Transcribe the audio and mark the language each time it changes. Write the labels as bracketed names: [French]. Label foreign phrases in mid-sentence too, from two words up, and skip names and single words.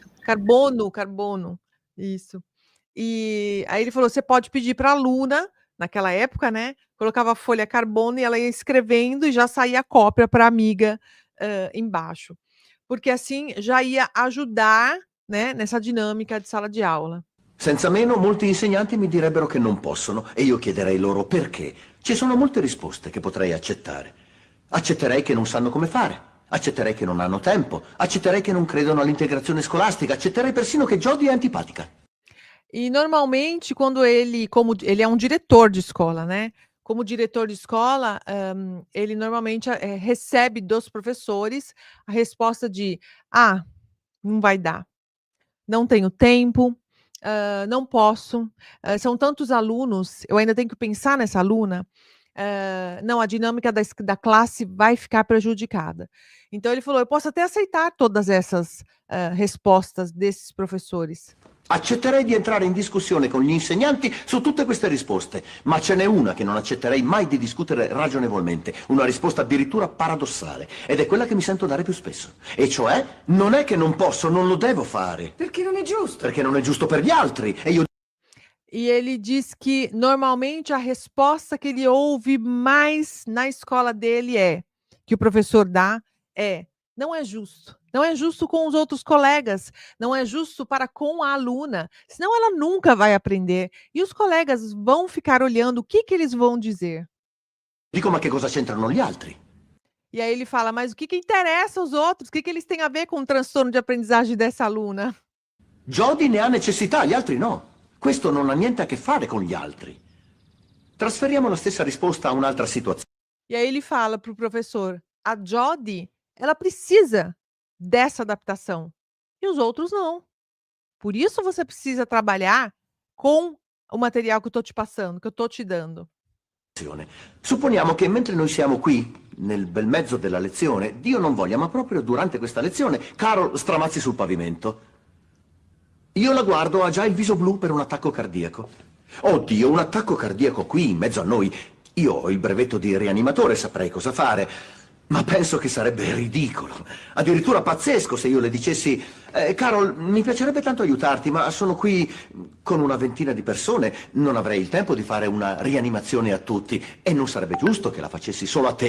[Portuguese] Carbono. Isso. E aí ele falou: "Você pode pedir para a aluna", naquela época, né, colocava a folha carbono e ela ia escrevendo e já saía a cópia para a amiga, embaixo. Porque assim já ia ajudar, né, nessa dinâmica de sala de aula. [Italian] Senza meno, molti insegnanti mi direbbero che non possono e io chiederei loro perché. Ci sono molte risposte che potrei accettare. Accetterei che non sanno come fare. Accetterei che non hanno tempo. Accetterei che non credono all'integrazione scolastica. Accetterei persino che Jodi è antipatica. [Portuguese] E normalmente quando como ele é um diretor de escola, né, como diretor de escola, ele normalmente, recebe dos professores a resposta de: "Ah, não vai dar. Não tenho tempo, não posso, são tantos alunos, eu ainda tenho que pensar nessa aluna, não, a dinâmica da classe vai ficar prejudicada." Então ele falou: "Eu posso até aceitar todas essas, respostas desses professores." [Italian] Accetterei di entrare in discussione con gli insegnanti su tutte queste risposte, ma ce n'è una che non accetterei mai di discutere ragionevolmente, una risposta addirittura paradossale, ed è quella che mi sento dare più spesso. E cioè, non è che non posso, non lo devo fare. Perché non è giusto. Perché non è giusto per gli altri, e io... [Portuguese] E ele diz que normalmente a resposta que ele ouve mais na escola dele que o professor dá é: "Não é justo. Não é justo com os outros colegas, não é justo para com a aluna, senão ela nunca vai aprender. E os colegas vão ficar olhando o que eles vão dizer." [Italian] Dico, ma che cosa c'entrano gli altri? [Portuguese] E aí ele fala: "Mas o que interessa aos outros? O que eles têm a ver com o transtorno de aprendizagem dessa aluna?" [Italian] Jodi ne ha necessità, gli altri no. Questo non ha niente a che fare con gli altri. Trasferiamo la stessa risposta a un'altra situazione. [Portuguese] E aí ele fala para o professor: "A Jodi, ela precisa dessa adaptação e os outros não. Por isso você precisa trabalhar com o material que eu estou te passando, que eu estou te dando." [Italian] Supponiamo che mentre noi siamo qui, nel bel mezzo della lezione, Dio non voglia, ma proprio durante questa lezione, Carol stramazzi sul pavimento. Io la guardo, ha già il viso blu per un attacco cardiaco. Oddio, un attacco cardiaco qui, in mezzo a noi. Io ho il brevetto di rianimatore, saprei cosa fare, ma penso che sarebbe ridicolo, addirittura pazzesco se io le dicessi: Carol, mi piacerebbe tanto aiutarti, ma sono qui con una ventina di persone, non avrei il tempo di fare una rianimazione a tutti e non sarebbe giusto che la facessi solo a te.